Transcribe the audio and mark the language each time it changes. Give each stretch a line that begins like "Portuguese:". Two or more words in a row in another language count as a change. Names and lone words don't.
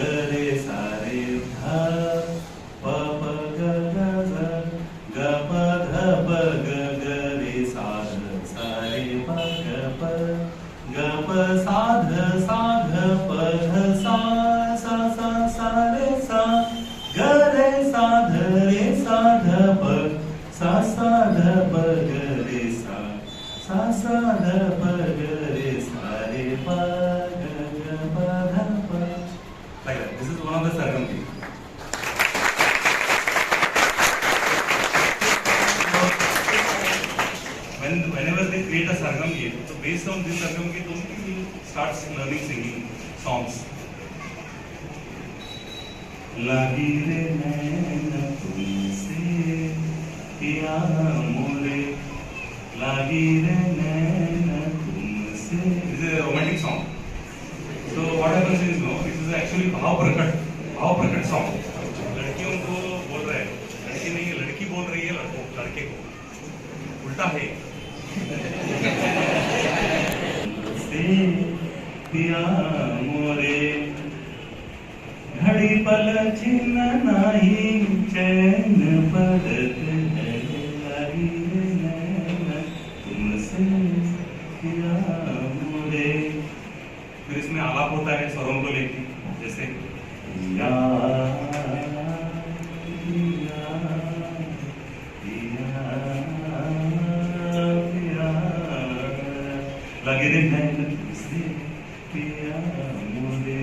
Hindi: रे सा रे ध प प ग ग ग प ध प ग ग रे सा रे प ग प सा ध प ध सा सा रे सा ग रे सा ध रे सा ध प सा ध प ग रे सा ध प ग रे सा रे प ग प ध प.
English: Like that. This is one of the sargam keys. Whenever they create a sargam key, so based on this sargam key, only you start learning singing songs.
Hindi: लगी रे नैन तुमसे पिया मोरे, लगी रे नैन तुमसे.
English: This is a romantic song. So what happens is, no, this is actually
Hindi: भाव प्रकट
English: song.
Hindi: लड़कियों को बोल रहा है, लड़की नहीं है, लड़की बोल रही है लड़के को, उल्टा है. से पिया मोरे, घड़ी पल छिन्न नाही, चैन पड़त है, लगी रे नैन तुमसे पिया मोरे. फिर इसमें आलाप होता है स्वरों को लेके, जैसे पिया पिया पिया पिया, लगे रे नैन तुमसे पिया मोरे.